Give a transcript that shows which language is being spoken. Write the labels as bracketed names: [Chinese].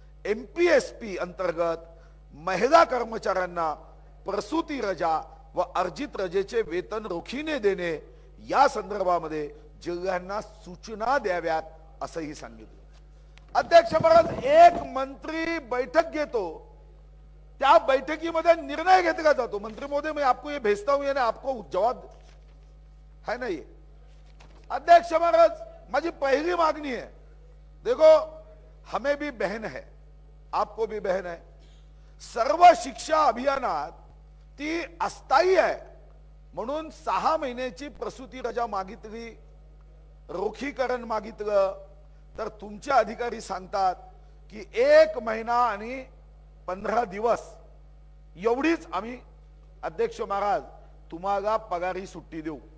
[Marathi] एमपीएसपी अंतर्गत महिला कर्मचाऱ्यांना प्रसूती रजा व अर्जित रजेचे वेतन रोखीने देणे या संदर्भामध्ये जिल्ह्यांना सूचना द्याव्यात असंही सांगितलं. अध्यक्ष महाराज, एक मंत्री बैठक घेतो, त्या बैठकीमध्ये निर्णय घेतला जातो. [Hindi] मंत्री महोदय, मैं आपको ये भेजता हूं, यानी आपको जवाब है ना ये. [Marathi] अध्यक्ष महाराज, माझी पहिली मागणी [Hindi] है, देखो हमें भी बहन है, आपको भी बहन है. [Marathi] सर्व शिक्षा अभियानात ती अस्थायी आहे म्हणून 6 महिन्याची प्रसूती रजा मागितली, रोखीकरण मागितलं, तर तुमचे अधिकारी सांगतात की 1 महिना आणि 15 दिवस एवढीच आम्ही अध्यक्ष महाराज तुम्हाला पगारी सुट्टी देऊ.